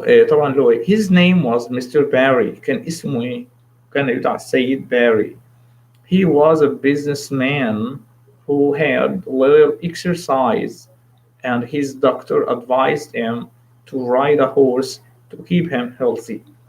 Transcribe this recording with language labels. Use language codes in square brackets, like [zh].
[ar] طبعا له [en] his name was Mr. Barry. [ar] كان اسمه كان يدعى السيد باري. [en] He was a businessman who had little exercise, and his doctor advised him to ride a horse to keep him healthy.